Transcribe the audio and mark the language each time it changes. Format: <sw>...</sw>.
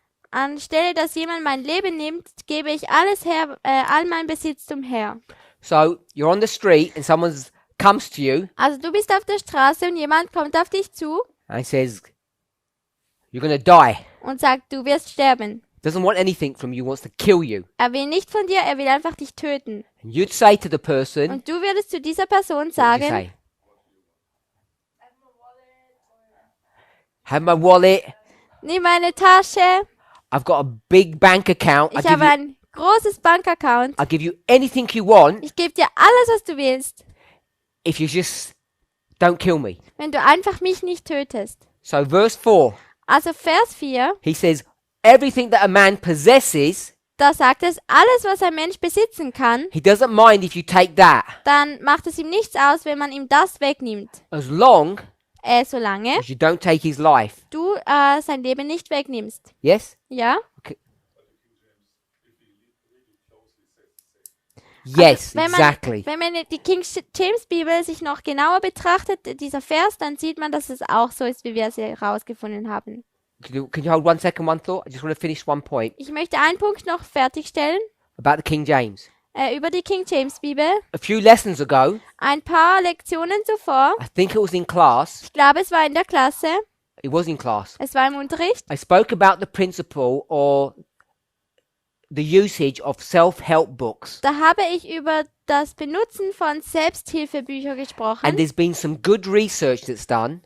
<de>anstelle dass jemand mein Leben nimmt, gebe ich alles her, all mein Besitztum her.</de> <en>So you're on the street and someone comes to you</en> <de>Also du bist auf der Straße und jemand kommt auf dich zu</de> <en>and he says, "You're going to die."</en> <de>und sagt, du wirst sterben.</de> <en>Doesn't want anything from you, wants to kill you.</en> <de>Er will nicht von dir, er will einfach dich töten.</de> <en>And you'd say to the person,</en> <de>Und du würdest zu dieser Person</de> <en>what would you</en> <de>sagen,</de> <en>say? Have my wallet.</en> <de>nimm meine Tasche,</de> <en>I've got a big bank account.</en> <de>ich habe ein großes Bankaccount,</de> <en>I'll give you anything you want</en> <de>ich gebe dir alles, was du willst,</de> <en>if you just don't kill me.</en> <de>wenn du einfach mich nicht tötest.</de> <en>So verse 4,</en> <de>Also Vers 4,</de> <en>he says, everything that a man possesses,</en> <de>da sagt es, alles, was ein Mensch besitzen kann,</de> <en>he doesn't mind if you take that,</en> <de>dann macht es ihm nichts aus, wenn man ihm das wegnimmt.</de> <en>as long</en> <de>Solange</de> <en>as you don't take his life.</en> <de>du sein Leben nicht wegnimmst.</de> <en>Yes?</en> <de>Ja?</de> <en>Yes,</en> <de>Wenn</de> <en>exactly.</en> <de>wenn man die King James Bibel sich noch genauer betrachtet, dieser Vers, dann sieht man, dass es auch so ist, wie wir es herausgefunden haben.</de> <en>Can you hold 1 second, one thought? I just want to finish one point</en> <de>Ich möchte einen Punkt noch fertigstellen</de> <en>about the King James.</en> <de>über die King James Bibel.</de> <en>A few lessons ago,</en> <de>Ein paar Lektionen zuvor,</de> <en>I think it was in class,</en> <de>ich glaube, es war in der Klasse,</de> <en>it was in class,</en> <de>es war im Unterricht,</de> <en>I spoke about the principle or the usage of self-help books.</en> <de>da habe ich über das Benutzen von Selbsthilfebüchern gesprochen.</de> <en>And there's been some good research that's done</en>